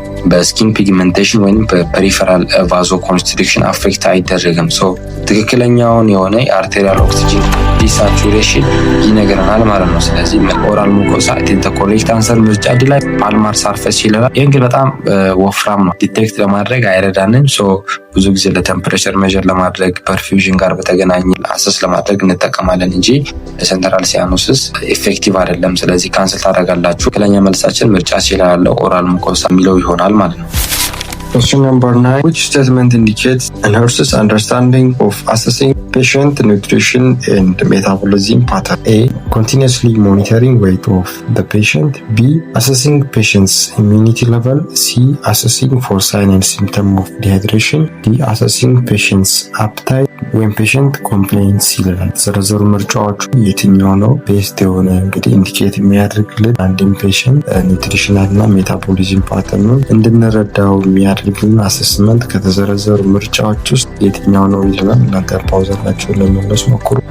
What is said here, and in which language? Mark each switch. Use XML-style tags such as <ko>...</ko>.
<am>በስኪን ፒግመንቴሽን ወይም በፐሪፈራል ቫዞ ኮንስትሪክሽን አፌክት አይደረግም። ትክክለኛውን የሆነ የአርቴሪያል ኦክሲጅን ዲሳቹሬሽን ይነግረናል ማለት ነው። ስለዚህ ኦራል ሙኮሳ ኮሬክት አንሰር ምርጫ ዲ ላይ ፓልማር ሳርፌስ ይለናል። ይህ እንግዲህ በጣም ወፍራም ነው፣ ዲቴክት ለማድረግ አይረዳንም። ብዙ ጊዜ ለቴምፕሬቸር ሜዥር ለማድረግ ፐርፊውዥን ጋር በተገናኘ አሰስ ለማድረግ እንጠቀማለን እንጂ ለሴንትራል ሲያኖሲስ ኢፌክቲቭ አይደለም። ስለዚህ ካንስል ታደርጋላችሁ። ትክክለኛ መልሳችን ምርጫ ሲ ላይ ያለው ኦራል ሙኮሳ የሚለው ይሆናል ማለት ነው።</am> <en>Question number 9. Which statement indicates a nurse's understanding of assessing patient nutrition and metabolism pattern? A. Continuously monitoring weight of the patient. B. Assessing patient's immunity level. C. Assessing for sign and symptom of dehydration. D. Assessing patient's appetite when patient complains</en> <am>ይላል። ዘረዘሩ ምርጫዎቹ የትኛው ነው ቤስት የሆነ እንግዲህ ኢንዲኬት የሚያደርግልን አንድን ፔሽንት ኒውትሪሽናል እና ሜታቦሊዝም ፓተርኑን እንድንረዳው የሚያደርግልን አሰስመንት ከተዘረዘሩ ምርጫዎች ውስጥ የትኛው ነው ይለናል። እናንተ ፓውዘራችሁን ለመመለስ ሞክሩ።</am>